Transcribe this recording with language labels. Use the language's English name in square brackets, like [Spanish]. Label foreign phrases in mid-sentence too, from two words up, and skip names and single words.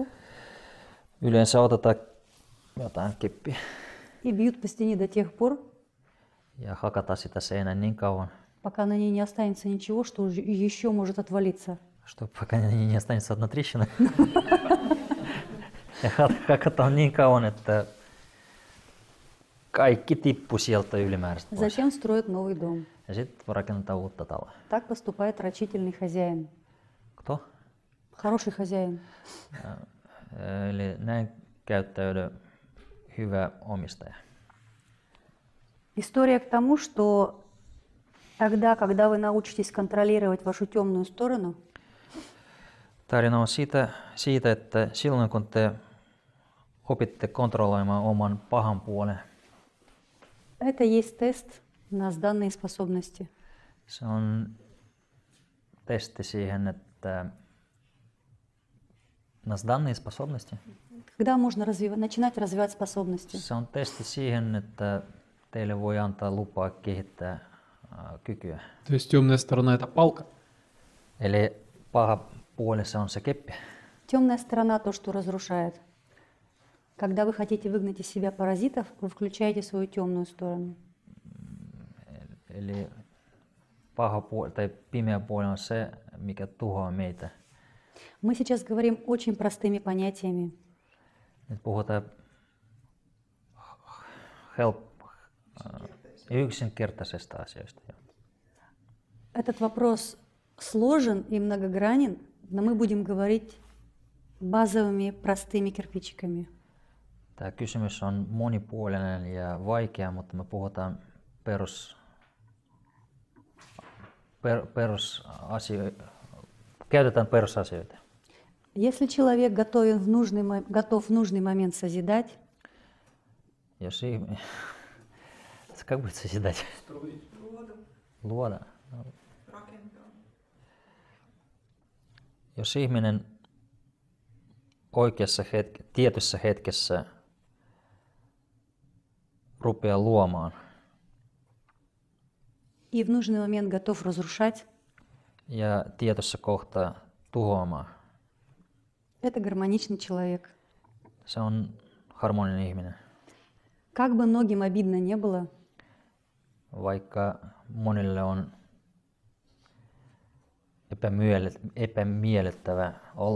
[Finnish] Yleensä otetaan jotain keppiä [Russian] и бьют по стене до тех пор, [Finnish] ja hakataan sitä seinään niin kauan, [Russian] пока на ней не останется ничего, что еще может отвалиться. что пока не останется одна трещина. [Finnish] Ja hakataan niin kauan, että kaikki tippuu sieltä ylimääräistä pois. [Russian] Затем строят новый дом. [Finnish] Ja sitten rakennetaan uutta taloa. [Russian] Так поступает рачительный хозяин. Kto? Хороший хозяин. [Finnish] Eli näin käyttäydy hyvä omistaja. [Russian] История к тому, что тогда, когда вы научитесь контролировать вашу темную сторону, [Finnish] Tarina on siitä, että silloin kun te opitte kontrolloimaan oman pahan puolen, [Russian] это есть тест на сданные способности. [Finnish] se on testi siihen, että [Russian] нас данные способности. Когда можно начинать развивать способности? [Finnish] Se on testi siihen, että teille voi antaa lupaa kehittää kykyä. [Russian] То есть темная сторона это палка. [Finnish] Eli paha puoli se on se keppi. [Russian] Темная сторона то, что разрушает. Когда вы хотите выгнать из себя паразитов, вы включаете свою темную сторону. [Finnish] Eli paha puoli tai pimeä puoli on se, mikä tuhoaa meitä. [Russian] Мы сейчас говорим очень простыми понятиями. [Finnish] Nyt puhutaan yksinkertaisesta asioista. [Russian] Этот вопрос сложен и многогранен, но мы будем говорить базовыми простыми кирпичиками. [Finnish] Tämä kysymys on monipuolinen ja vaikea, mutta me puhutaan käytetään perusasioita. [Russian] Если человек готов в нужный момент созидать, Как будет созидать? [Finnish] Luoda. Jos ihminen tietyssä hetkessä rupeaa luomaan [Russian] и в нужный момент готов разрушать, [Finnish] ja tietyssä kohtaa tuhoamaan, [Russian] это гармоничный человек. [Finnish] se on harmoninen ihminen. [Russian] Как бы многим обидно не было, [Finnish] Vaikka monille on epämiellyttävä olo,